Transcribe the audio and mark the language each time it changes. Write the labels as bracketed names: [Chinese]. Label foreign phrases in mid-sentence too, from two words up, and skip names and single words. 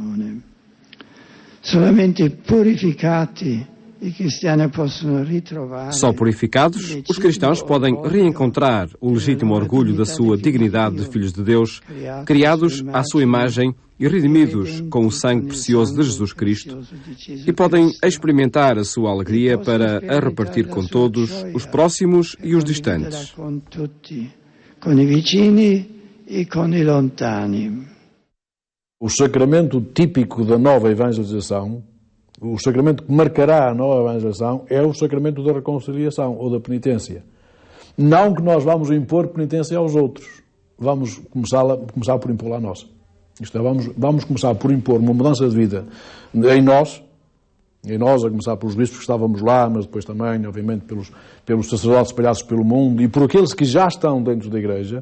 [Portuguese] Só purificados, os cristãos podem reencontrar o legítimo orgulho da sua dignidade de filhos de Deus, criados à sua imagem e redimidos com o sangue precioso de Jesus Cristo, e podem experimentar a sua alegria para a repartir com todos, os próximos e os distantes. [Italian] e con i lontani. [Portuguese] O sacramento típico da nova evangelização, o sacramento que marcará a nova evangelização, é o sacramento da reconciliação ou da penitência. Não que nós vamos impor penitência aos outros, vamos começar por impor a nossa. Isto é, vamos começar por impor uma mudança de vida em nós, a começar pelos bispos que estávamos lá, mas depois também, obviamente, pelos sacerdotes espalhados pelo mundo e por aqueles que já estão dentro da Igreja.